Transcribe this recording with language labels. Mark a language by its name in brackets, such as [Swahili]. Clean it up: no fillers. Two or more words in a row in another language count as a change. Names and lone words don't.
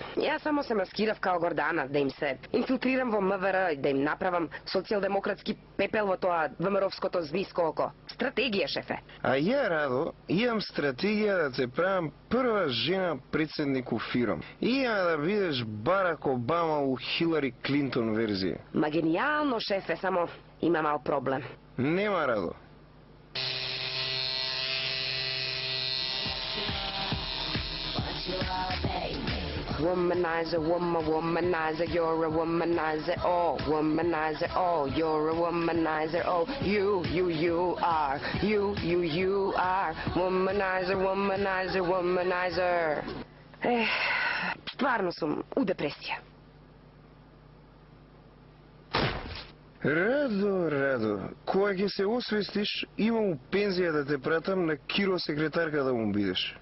[Macedonian] Јас само се маскирав као Гордана, да им се инфилтрирам во МВР и да им направам социјалдемократски пепел во тоа ВМРО-вското звиско око. Стратегија, шефе. А ја, Радо, имам стратегија да те правам прва жена председник у ФИРОМ. Има да бидеш Барак Обама у Хилари Клинтон верзија. Ма генијално, шефе, само има мал проблем. Нема, Радо. [English] Womanizer, womanizer, you're a womanizer, oh, womanizer, oh, you're a womanizer, oh, you are, you are, womanizer, womanizer, womanizer. [Macedonian] Стварно сум у депресија. Радо, кога ќе се освестиш, имам пензија да те пратам на Киро секретарка да му бидеш.